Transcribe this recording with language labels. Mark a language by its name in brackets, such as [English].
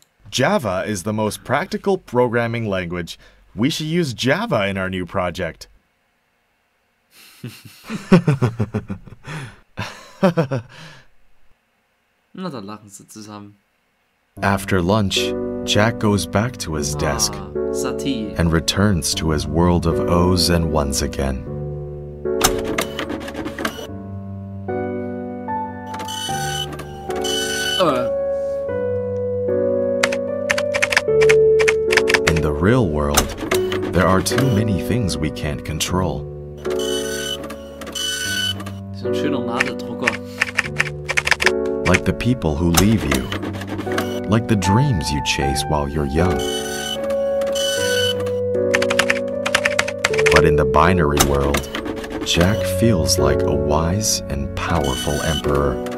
[English] Java is the most practical programming language. We should use Java in our new project. [German] Na, dann lachen sie zusammen. [English] After lunch, Jack goes back to his desk Satie. and returns to his world of O's and ones again. In the real world, there are too many things we can't control. [German] So ein schöner Nadeldrucker. [English] Like the people who leave you. Like the dreams you chase while you're young. But in the binary world, Jack feels like a wise and powerful emperor.